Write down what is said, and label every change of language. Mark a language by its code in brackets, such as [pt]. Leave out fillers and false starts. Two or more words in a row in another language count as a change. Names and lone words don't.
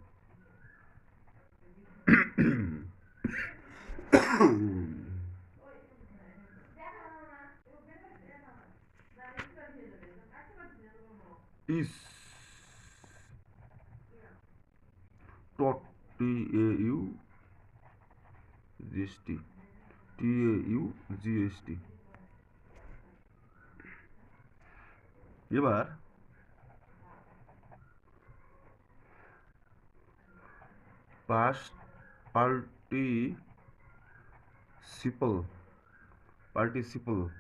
[en] is, taught, T-A-U-G-S-T, T-A-U-G-S-T। [bn] এবার পাস্ট পার্টিসিপল